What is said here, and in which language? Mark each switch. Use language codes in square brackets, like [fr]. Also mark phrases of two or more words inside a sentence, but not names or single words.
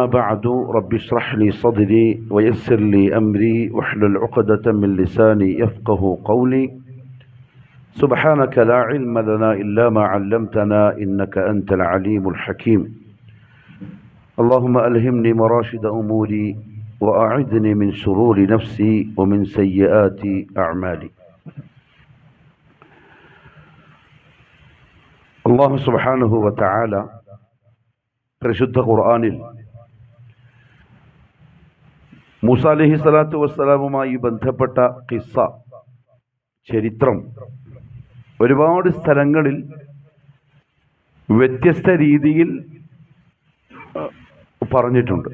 [ar] بعد رب اشرح لي صدري ويسر لي أمري واحلل عقدة من لساني يفقه قولي سبحانك لا علم لنا إلا ما علمتنا إنك أنت العليم الحكيم اللهم ألهمني مراشد أموري وأعذني من شرور نفسي ومن سيئات أعمالي. الله سبحانه وتعالى [ml] പരിശുദ്ധ ഖുർആനിൽ മൂസ അലൈഹിസ്സലാത്തു വസ്സലാമുമായി ബന്ധപ്പെട്ട ഖിസ്സ, ചരിത്രം ഒരുപാട് സ്ഥലങ്ങളിൽ വ്യത്യസ്ത രീതിയിൽ പറഞ്ഞിട്ടുണ്ട്.